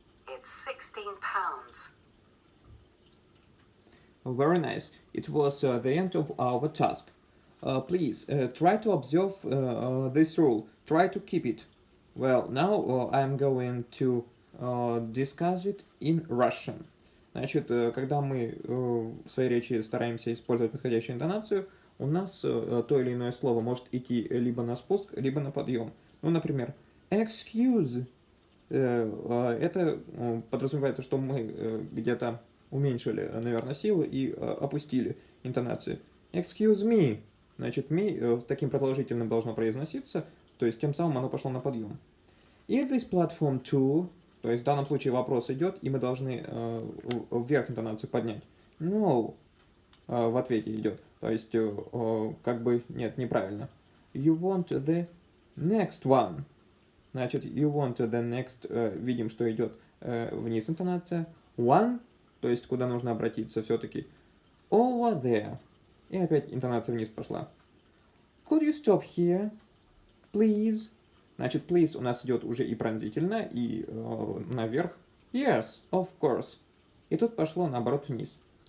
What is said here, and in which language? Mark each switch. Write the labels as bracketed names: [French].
[English] It's £16. Very nice. It was the end of our task. Please try to observe this rule. Try to keep it. Well, now I'm going to discuss it in Russian. [Russian] Значит, когда мы в своей речи стараемся использовать подходящую интонацию, у нас то или иное слово может идти либо на спуск, либо на подъем. Ну, например, excuse. Это подразумевается, что мы где-то уменьшили, наверное, силу и опустили интонацию. [English] Excuse me. [Russian] Значит, me с таким продолжительным должно произноситься, то есть тем самым оно пошло на подъем. [English] Is this platform 2? [Russian] То есть в данном случае вопрос идет, и мы должны вверх интонацию поднять. No. В ответе идет. То есть как бы нет, неправильно. [English] You want the next one. [Russian] Значит, [English] you want the next, [Russian] видим, что идет вниз интонация. One, то есть куда нужно обратиться все-таки. [English] Over there. [Russian] И опять интонация вниз пошла. [English] Could you stop here, please? [Russian] Значит, please у нас идет уже и пронзительно, и наверх. [English] Yes, of course. [Russian] И тут пошло наоборот вниз.